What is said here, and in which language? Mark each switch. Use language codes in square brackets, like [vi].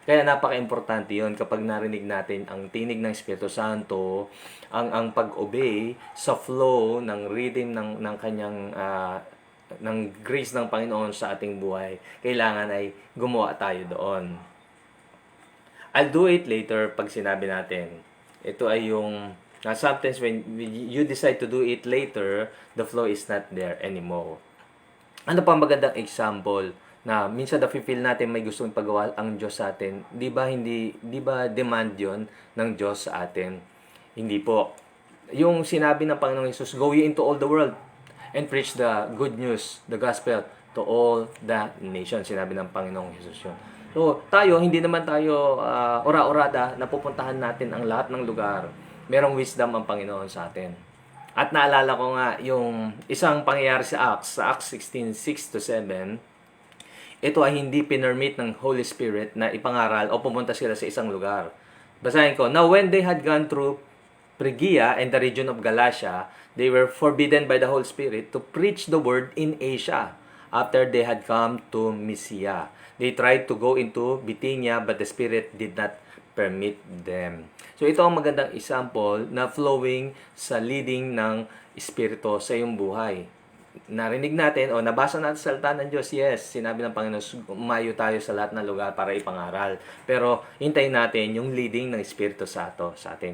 [tl] Kaya napaka-importante yun kapag narinig natin ang tinig ng Espiritu Santo, ang pag-obey sa flow ng rhythm ng kanyang ng grace ng Panginoon sa ating buhay. Kailangan ay gumawa tayo doon. [en] I'll do it later [tl] pag sinabi natin. Ito ay yung [en] sometimes when you decide to do it later, the flow is not there anymore. [tl] Ano pa magandang example na minsan na-feel natin may gustong pagawa ang Diyos sa atin? Di ba demand 'yon ng Diyos sa atin? Hindi po. Yung sinabi ng Panginoong Hesus, [en] go ye into all the world and preach the good news, the gospel to all the nations. [tl] Sinabi ng Panginoong Hesus 'yon. So, tayo, hindi naman tayo ora-orada na pupuntahan natin ang lahat ng lugar. Merong wisdom ang Panginoon sa atin. At naalala ko nga yung isang pangyayari sa Acts 16:6-7, ito ay hindi pinermit ng Holy Spirit na ipangaral o pumunta sila sa isang lugar. Basahin ko, [en] now when they had gone through Phrygia and the region of Galatia, they were forbidden by the Holy Spirit to preach the word in Asia after they had come to Mysia. They tried to go into Bithynia, but the Spirit did not permit them. [tl] So ito ang magandang example na flowing sa leading ng Espiritu sa iyong buhay. Narinig natin o nabasa natin sa salita ng Diyos, yes, sinabi ng Panginoon, umayo tayo sa lahat ng lugar para ipangaral. Pero hintayin natin yung leading ng Espiritu sa atin.